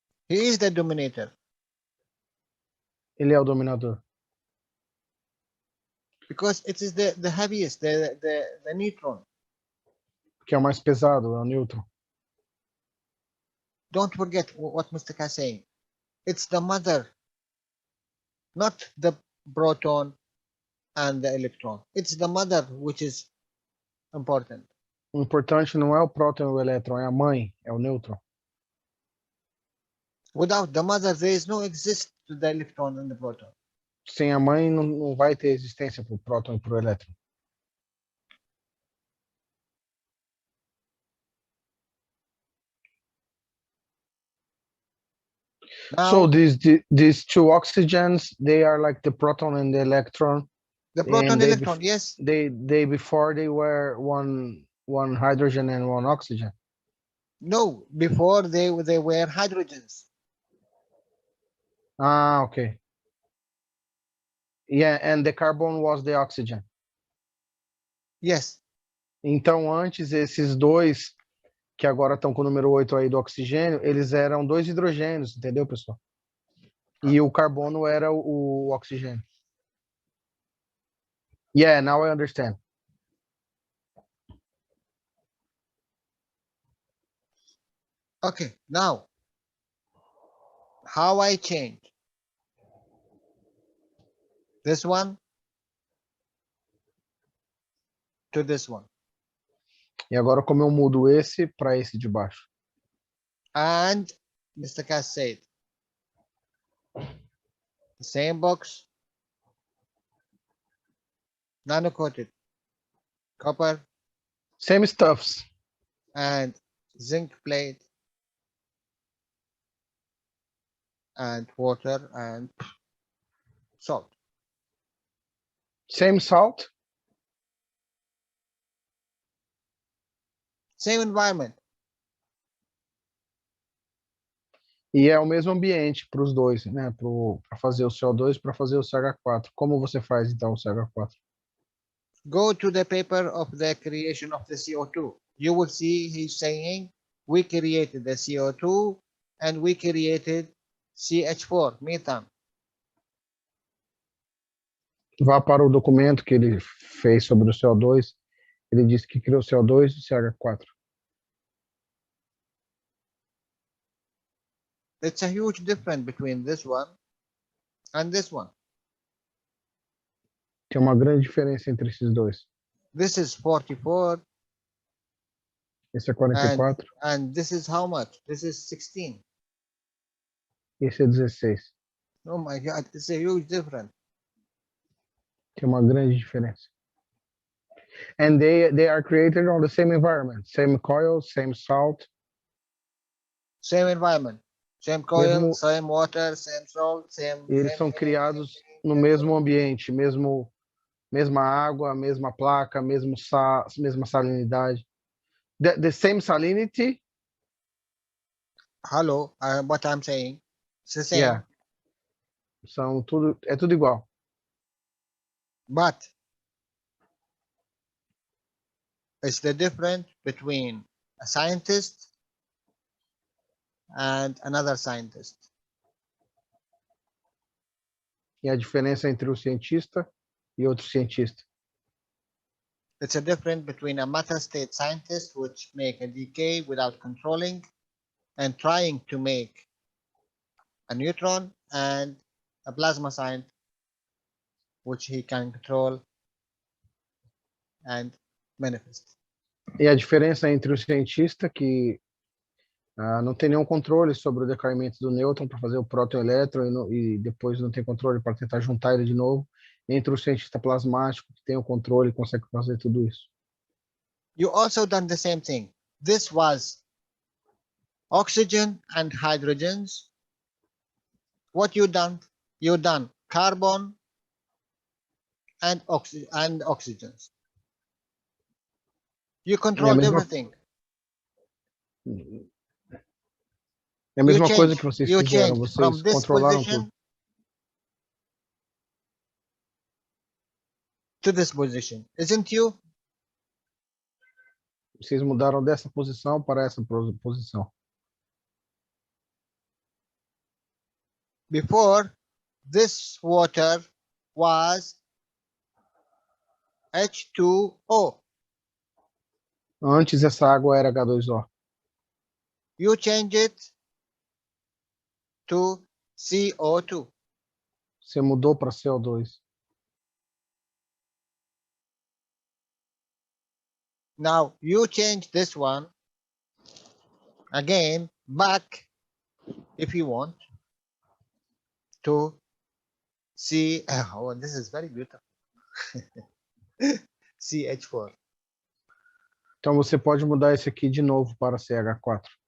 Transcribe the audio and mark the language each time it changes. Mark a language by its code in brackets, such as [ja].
[en] He is the dominator [pt] Ele é o dominador. [en] because it is the heaviest, the neutron. [pt] Que é o mais pesado, é o nêutron. [en] Don't forget what Mr. K is saying. It's the mother, not the proton and the electron. It's the mother which is important. [pt] O importante não é o próton e o elétron, é a mãe, é o nêutron. [en] Without the mother, there is no exist to the electron and the proton. [pt] Sem a mãe não vai ter existência para o próton e para o elétron. [en] Now, So these two oxygens, they are like the proton and the electron. the proton and they electron, yes. They before they were one hydrogen and one oxygen. No, before they were hydrogens. Ah, okay. Yeah, and the carbon was the oxygen. Yes. [pt] Então, antes, esses dois, que agora estão com o número 8 aí do oxigênio, eles eram dois hidrogênios, entendeu, pessoal? E o carbono era o oxigênio. [en] Yeah, now I understand. Okay, now, how I change this one to this one. [pt] E agora, como eu mudo esse para esse de baixo? [en] And Mr. Cass said, the same box, nano coated copper Same stuffs. and zinc plate and water and salt. Same salt? Same environment. [pt] E é o mesmo ambiente para os dois, né? Para fazer o CO2 para fazer o CH4. Como você faz, então, o CH4? [en] Go to the paper of the creation of the CO2. You will see he's saying we created the CO2 and we created CH4, methane. [pt] Vá para o documento que ele fez sobre o CO2. Ele disse que criou CO2 e CH4. [en] It's a huge difference between this one and this one. [pt] Tem uma grande diferença entre esses dois. [en] This is 44 [pt] Esse é 44, [en] and this is how much? This is 16. [pt] esse é 16. [en] Oh my God, it's a huge difference. [pt] Tem uma grande diferença. [en] And they are created on the same environment, same coil, same salt. Same environment, same coil, [pt] Mesmo- [en] same water, same salt, same. [pt] Eles são criados no mesmo ambiente, mesma água, mesma placa, mesma salinidade. [en] The same salinity. Hello, what I'm saying, it's the same. Yeah. [pt] É tudo igual. [en] But it's the difference between a scientist and another scientist. [pt] E a diferença entre o cientista e outro cientista. [en] It's a difference between a matter state scientist, which make a decay without controlling and trying to make a neutron, and a plasma scientist, which he can control and manifest. [pt] E a diferença entre o cientista que não tem nenhum controle sobre o decaimento do nêutron para fazer o próton e o elétron e depois não tem controle para tentar juntar ele de novo, entre o cientista plasmático que tem o controle e consegue fazer tudo isso. [en] You also done the same thing. This was oxygen and hydrogens. What you done? You done carbon and oxygens. You controlled everything. [pt] É a mesma coisa que vocês [en] you [pt] fizeram, [en] changed [pt] vocês [en] from this [pt] controlaram [en] position [pt] tudo. [en] to this position, isn't you? [pt] Vocês mudaram dessa posição para essa posição. [en] Before, this water was H2O. [pt] Antes essa água era H2O. [en] You change it to CO2. [pt] Você mudou para CO2. [en] Now you change this one again back, if you want, to C. Oh, this is very beautiful. CH4. [pt] Então você pode mudar esse aqui de novo para CH4.